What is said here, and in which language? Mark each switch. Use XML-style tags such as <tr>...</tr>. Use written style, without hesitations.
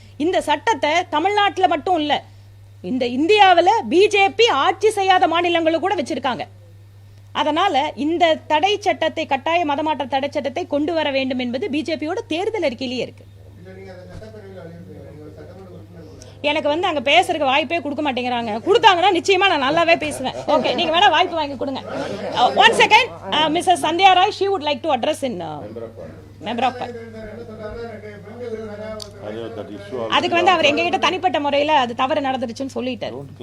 <ta>இந்த சட்டத்தை தமிழ்நாட்டுல மட்டும் இல்ல, இந்த இந்தியாவில பிஜேபி ஆட்சி செய்யாத மாநிலங்களும் கூட வச்சிருக்காங்க. அதனால இந்த தடை சட்டத்தை, கட்டாய மதமாற்ற தடை சட்டத்தை கொண்டு வர வேண்டும் என்பது பிஜேபியோட தேர்தல் அறிக்கையிலேயே இருக்கு. இல்ல நீங்க அதை சட்டப்பேரவையில வலியுறுத்துறீங்க. நீங்க ஒரு சட்டமன்ற உறுப்பினர். எனக்கு வந்து அங்க பேசுறதுக்கு வாய்ப்பே கொடுக்க மாட்டேங்கிறாங்க. கொடுத்தாங்கன்னா நிச்சயமா நான் நல்லாவே பேசுவேன். ஓகே, நீங்க வேணா வாய்ப்பு வாங்கி கொடுங்க.</ta> <en>One second, Mrs Sandhya Roy, she would like to address in member of parliament.</en> <ta>அதுக்கு வந்து அவர் எங்ககிட்ட தனிப்பட்ட முறையில அது தவறு நடந்துருச்சுன்னு சொல்லிட்டாரு.</ta>